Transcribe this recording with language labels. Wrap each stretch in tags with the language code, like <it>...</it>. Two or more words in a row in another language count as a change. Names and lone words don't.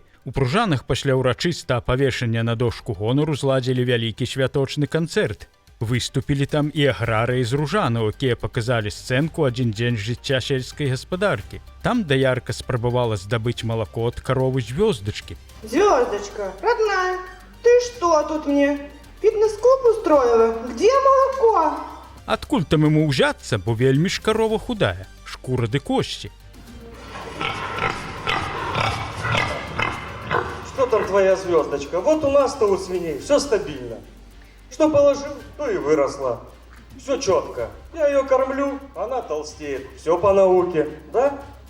<be>У Пружанах пасля ўрачыста павешання на дошку гонару зладзілі вялікі святочны канцэрт. Выступілі там і аграрыі з Ружанаў, якія паказалі сцэнку «Адзін дзень жыцця сельскай гаспадаркі». Там даярка спрабавала здабыць малако ад каровы звёздачкі.</be> <ru>Звездочка, родная, ты что тут мне? Фитнес-клуб устроила? Где молоко?</ru> <be>Адкуль там яму ўзяцца, бо вельмі ж карова худая, шкура ды косці.</be> <ru>Что там твоя звездочка? Вот у нас-то у свиней все стабильно. Что положил, то и выросла. Все четко. Я ее кормлю, она толстеет. Все по науке, да?</ru>